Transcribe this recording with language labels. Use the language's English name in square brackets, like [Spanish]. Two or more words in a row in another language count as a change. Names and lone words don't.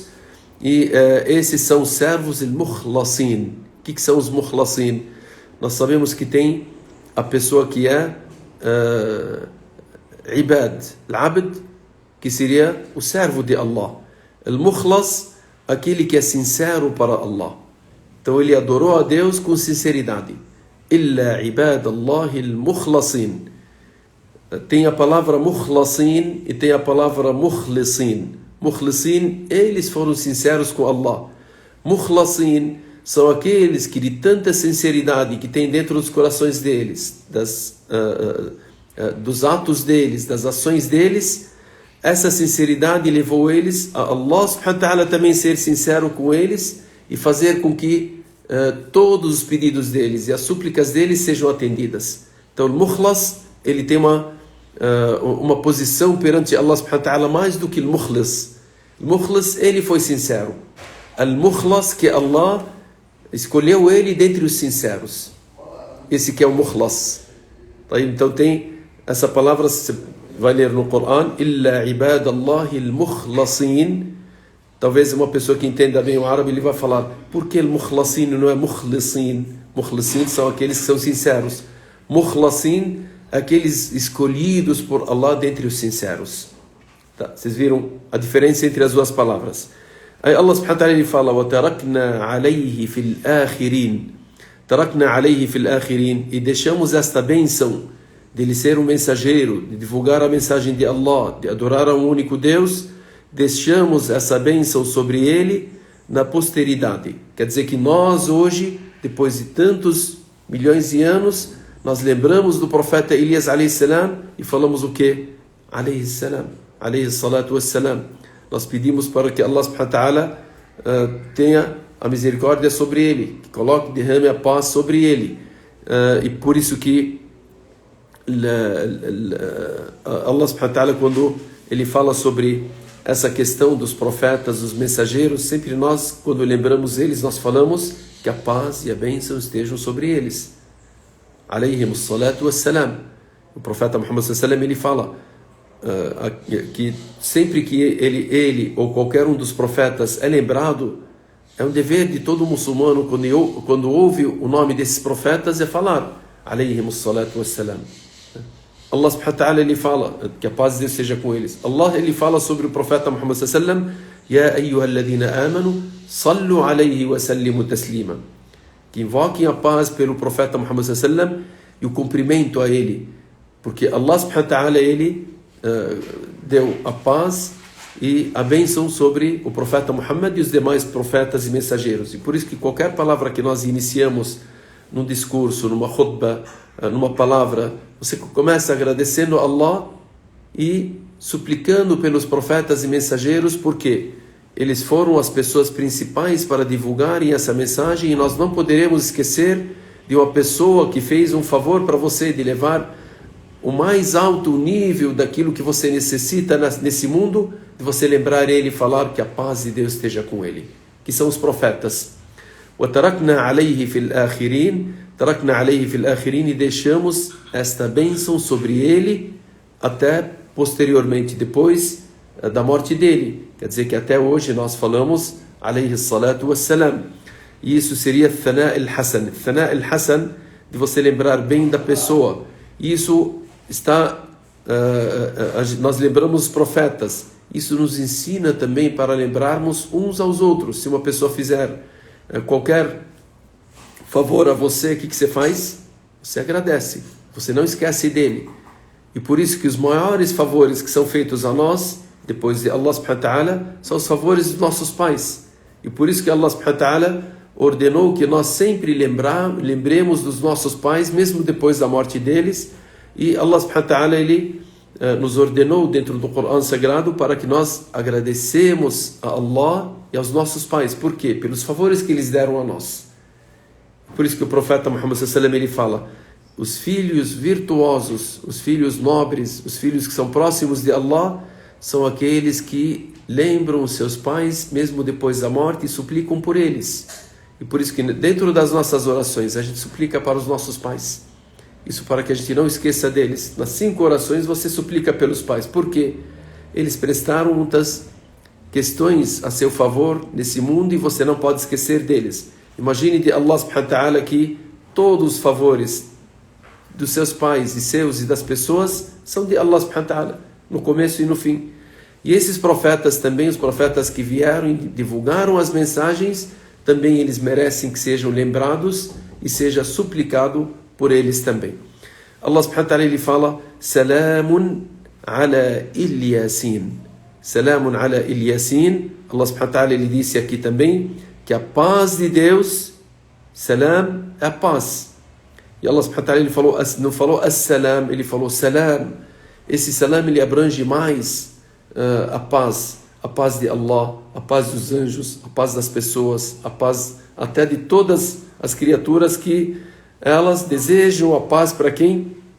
[Portuguese] E esses são os servos al-mukhlasin. O que são os mukhlasin? Nós sabemos que tem a pessoa que é [Arabic] عباد، العبد, [Portuguese] que seria o servo de Allah. Al-mukhlas, aquele que é sincero para Allah. Então ele adorou a Deus com sinceridade. [Arabic] إلا عباد الله المخلصين. [Portuguese] Tem a palavra mukhlasin e tem a palavra mukhlisin. Mukhlisin, eles foram sinceros com Allah. Mukhlasin são aqueles que de tanta sinceridade que tem dentro dos corações deles, dos atos deles, das ações deles, essa sinceridade levou eles a [Arabic] الله سبحانه وتعالى [Portuguese] também ser sincero com eles e fazer com que todos os pedidos deles e as súplicas deles sejam atendidas. Então o mukhlas, ele tem uma posição perante [Arabic] الله سبحانه وتعالى [Portuguese] mais do que o mukhlis. O mukhlis, ele foi sincero. Al-mukhlas, que Allah escolheu ele dentre os sinceros. Esse que é o mukhlas. Então tem essa palavra, você vai ler no Corão, [Arabic] إلا عباد الله المخلصين. [Portuguese] Talvez uma pessoa que entenda bem o árabe, ele vai falar, por que al-mukhlasin não é mukhlisin? Mukhlisin são aqueles que são sinceros. Mukhlasin, aqueles escolhidos por Allah dentre os sinceros. Tá, vocês viram a diferença entre as duas palavras. Aí [Arabic] الله سبحانه وتعالى [Portuguese] ele fala, [Arabic] وَتَرَكْنَا عَلَيْهِ فِي الْآخِرِينَ. تَرَكْنَا عَلَيْهِ فِي الْآخِرِينَ. [Portuguese] E deixamos esta bênção de ele ser um mensageiro, de divulgar a mensagem de Allah, de adorar a um único Deus, deixamos essa bênção sobre ele na posteridade. Quer dizer que nós hoje, depois de tantos milhões de anos, nós lembramos do profeta Elias [Arabic] عليه السلام [Portuguese] e falamos o quê? [Arabic] عليه السلام، عليه الصلاة والسلام. [Portuguese] Nós pedimos para que [Arabic] الله سبحانه وتعالى [Portuguese] tenha a misericórdia sobre ele, que coloque, derrame a paz sobre ele. E por isso que [Arabic] الله سبحانه وتعالى, [Portuguese] quando ele fala sobre essa questão dos profetas, dos mensageiros, sempre nós, quando lembramos eles, nós falamos que a paz e a bênção estejam sobre eles. [Arabic] عليهم الصلاة والسلام. [Portuguese] O profeta [Arabic] محمد صلى الله عليه وسلم, [Portuguese] ele fala que sempre que ele ou qualquer um dos profetas é lembrado, é um dever de todo muçulmano, quando ouve o nome desses profetas, é falar [Arabic] عليهم الصلاة والسلام. الله سبحانه وتعالى, [Portuguese] ele fala que a paz de Deus seja com eles. Allah, ele fala sobre o profeta Muhammad [Arabic] صلى الله عليه وسلم، يا أيها الذين آمنوا صلوا عليه وسلموا تسليما. [Portuguese] Que invoquem a paz pelo profeta Muhammad [Arabic] صلى الله عليه وسلم [Portuguese] e o cumprimento a ele, porque [Arabic] الله سبحانه وتعالى, [Portuguese] ele deu a paz e a bênção sobre o profeta Muhammad e os demais profetas e mensageiros. E por isso que qualquer palavra que nós iniciamos num discurso, numa khutbah, numa palavra, você começa agradecendo a Allah e suplicando pelos profetas e mensageiros, porque eles foram as pessoas principais para divulgarem essa mensagem, e nós não poderemos esquecer de uma pessoa que fez um favor para você, de levar o mais alto nível daquilo que você necessita nesse mundo, de você lembrar ele e falar que a paz de Deus esteja com ele, que são os profetas. [Arabic] وَتَرَكْنَا عَلَيْهِ فِي الْآخِرِينَ تَرَكْنَا عَلَيْهِ فِي الْآخِرِينَ, [Portuguese] e deixamos esta bênção sobre ele até posteriormente, depois da morte dele. Quer dizer que até hoje nós falamos [Arabic] عليه الصلاة والسلام. [Portuguese] E isso seria [Arabic] ثناء الحسن. ثناء الحسن, [Portuguese] de você lembrar bem da pessoa. Isso está... nós lembramos os profetas. Isso nos ensina também para lembrarmos uns aos outros. Se uma pessoa fizer qualquer favor a você, o que você faz? Você agradece. Você não esquece dele. E por isso que os maiores favores que são feitos a nós, depois de [Arabic] الله سبحانه وتعالى, [Portuguese] são os favores dos nossos pais. E por isso que [Arabic] الله سبحانه وتعالى [Portuguese] ordenou que nós sempre lembremos dos nossos pais, mesmo depois da morte deles. [Arabic] E الله سبحانه وتعالى, [Portuguese] ele nos ordenou dentro do Corão Sagrado para que nós agradecemos a Allah e aos nossos pais. Por quê? Pelos favores que eles deram a nós. Por isso que o profeta Muhammad [Arabic] صلى الله عليه وسلم, [Portuguese] ele fala: os filhos virtuosos, os filhos nobres, os filhos que são próximos de Allah, são aqueles que lembram os seus pais mesmo depois da morte e suplicam por eles. E por isso que dentro das nossas orações a gente suplica para os nossos pais. Isso para que a gente não esqueça deles. Nas 5 orações você suplica pelos pais. Por quê? Eles prestaram muitas questões a seu favor nesse mundo e você não pode esquecer deles. Imagine de [Arabic] الله سبحانه وتعالى [Portuguese] que todos os favores dos seus pais e seus e das pessoas são de [Arabic] الله سبحانه وتعالى, [Portuguese] no começo e no fim. E esses profetas também, os profetas que vieram e divulgaram as mensagens, também eles merecem que sejam lembrados e seja suplicado por eles também. [Arabic] الله سبحانه وتعالى, [Portuguese] ele fala: [Arabic] سلام على إل ياسين. سلام على إل ياسين. الله سبحانه وتعالى, [Portuguese] ele disse aqui também que a paz de Deus, salam, é a paz. [Arabic] E الله سبحانه وتعالى, [Portuguese] ele falou, não falou as-salam, ele falou salam. Esse salam, ele abrange mais a paz de Allah, a paz dos anjos, a paz das pessoas, a paz até de todas as criaturas que elas desejam a paz para quem?